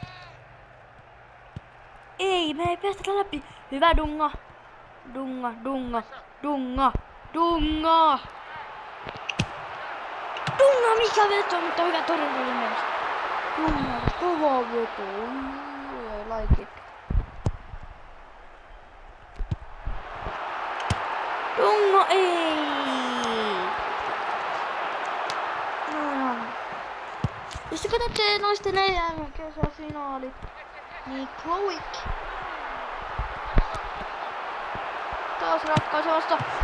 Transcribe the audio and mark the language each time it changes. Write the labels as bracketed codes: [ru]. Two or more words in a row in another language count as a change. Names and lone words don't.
[fi] Ei, me ei päästä läpi. Hyvä Dunga. Dunga, mikä veto, mutta hyvä torjunta oli myös. Dunga, kova veto. [en] I like it. [fi] Dunga, ei. Jos te katsotte naisten EM-kesäfinaalit, niin Chloe taas ratkaisevasta.